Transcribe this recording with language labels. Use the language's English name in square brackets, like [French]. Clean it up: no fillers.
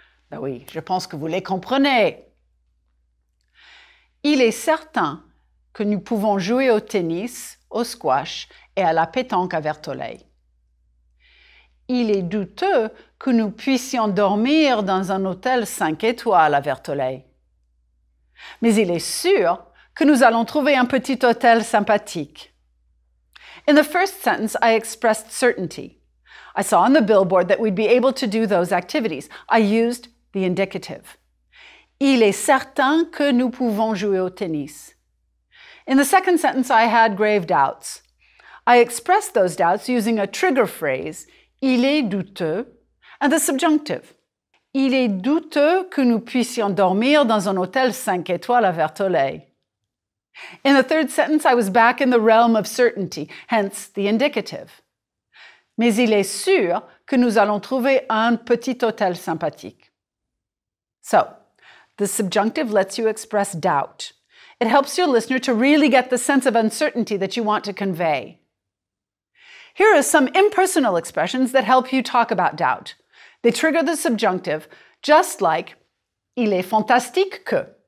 [French] Ben oui, je pense que vous les comprenez. Il est certain que nous pouvons jouer au tennis, au squash et à la pétanque à Vertolay. Il est douteux que nous puissions dormir dans un hôtel 5 étoiles à Vertolay. Mais il est sûr que nous allons trouver un petit hôtel sympathique. [English] In the first sentence, I expressed certainty. I saw on the billboard that we'd be able to do those activities. I used the indicative. [French] Il est certain que nous pouvons jouer au tennis. [English] In the second sentence, I had grave doubts. I expressed those doubts using a trigger phrase, il est douteux, and the subjunctive. [French] Il est douteux que nous puissions dormir dans un hôtel 5 étoiles à Vertolaye. [English] In the third sentence, I was back in the realm of certainty, hence the indicative. [French] Mais il est sûr que nous allons trouver un petit hôtel sympathique. [English] So, the subjunctive lets you express doubt. It helps your listener to really get the sense of uncertainty that you want to convey. Here are some impersonal expressions that help you talk about doubt. They trigger the subjunctive, just like il est fantastique que.